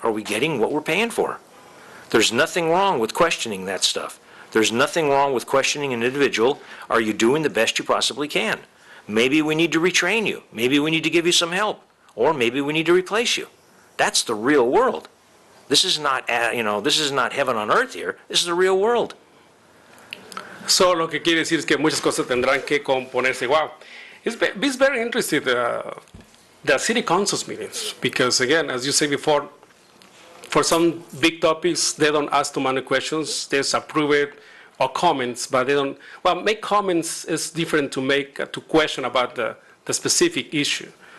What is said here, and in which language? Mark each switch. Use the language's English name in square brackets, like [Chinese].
[English] Are we getting what we're paying for? There's nothing wrong with questioning that stuff. There's nothing wrong with questioning an individual, are you doing the best you possibly can? Maybe we need to retrain you. Maybe we need to give you some help. Or maybe we need to replace you. That's the real world. This is not, this is not heaven on earth here. This is the real world. [Spanish] So, lo que quiere decir es que muchas cosas tendrán que componerse. [English] Wow. It's very interesting, the city council's meetings, because again, as you said before, for some big topics, they don't ask too many questions, they just approve it, or comments, but they don't, well, make comments is different to question about the specific issue.